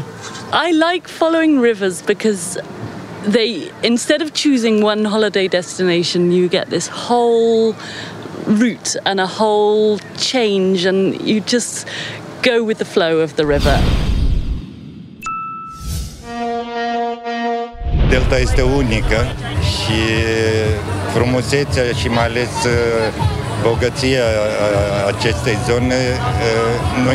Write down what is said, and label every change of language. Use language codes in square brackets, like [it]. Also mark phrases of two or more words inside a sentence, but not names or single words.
[en] I like following rivers because instead of choosing one holiday destination, you get this whole route and a whole change, and you just go with the flow of the river. [ro] Delta este unică și frumusețea și mai ales bogăția acestei zone nu